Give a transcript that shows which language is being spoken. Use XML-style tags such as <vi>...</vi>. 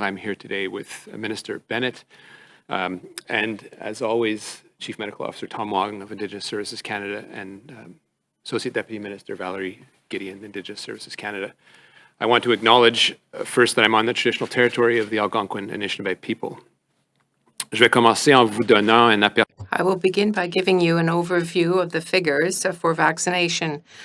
<en>I'm here today with Minister Bennett and, as always, Chief Medical Officer Tom Wong of Indigenous Services Canada and Associate Deputy Minister Valerie Gideon, Indigenous Services Canada. I want to acknowledge first that I'm on the traditional territory of the Algonquin Anishinaabe people.</en> <fr>Je vais commencer en vous donnant un aperçu.</fr> <en>I will begin by giving you an overview of the figures for vaccination.</en>